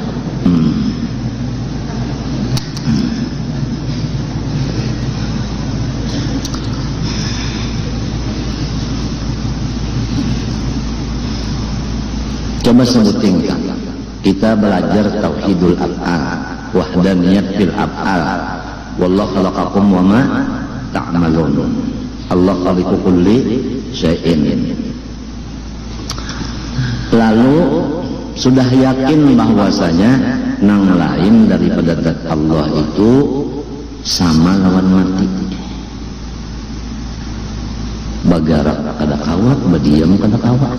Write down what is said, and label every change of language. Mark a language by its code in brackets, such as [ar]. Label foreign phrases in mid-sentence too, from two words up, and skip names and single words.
[bjn] Coba sebutin kan. Kita belajar [ar] توحيد الأفعال, وحدانية في الأفعال. والله خلقكم وما تعملون. الله خالق كل شيء. [bjn] Lalu sudah yakin bahwasanya nang lain daripada zat Allah itu sama lawan mati. Bagarak kada kawat, badiam kada kawat.